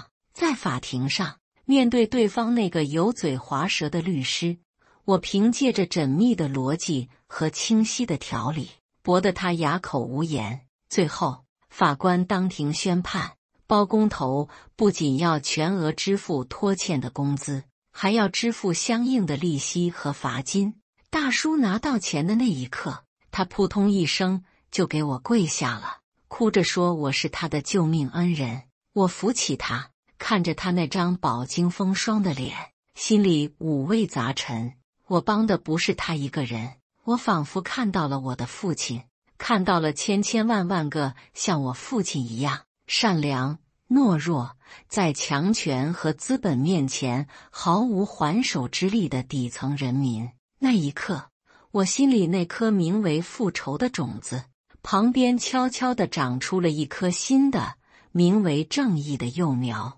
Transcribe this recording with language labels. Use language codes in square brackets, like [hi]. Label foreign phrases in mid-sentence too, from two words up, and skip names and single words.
[zh] 在法庭上，面對對方那個油嘴滑舌的律師，我憑借着縝密的邏輯和清晰的條理，駁得他啞口無言。最後，法官當庭宣判，包工頭不僅要全額支付拖欠的工資，還要支付相應的利息和罰金。大叔拿到錢的那一刻，他撲通一聲就給我跪下了，哭着說我是他的救命恩人。我扶起他，看着他那張飽經風霜的臉，心裡五味雜陳。我幫的不是他一個人，我仿佛看到了我的父親，看到了千千萬萬個像我父親一樣善良、懦弱，在強權和資本面前毫無還手之力的底層人民。那一刻，我心裡那顆名為復仇的種子，旁邊悄悄地長出了一顆新的名為正義的幼苗。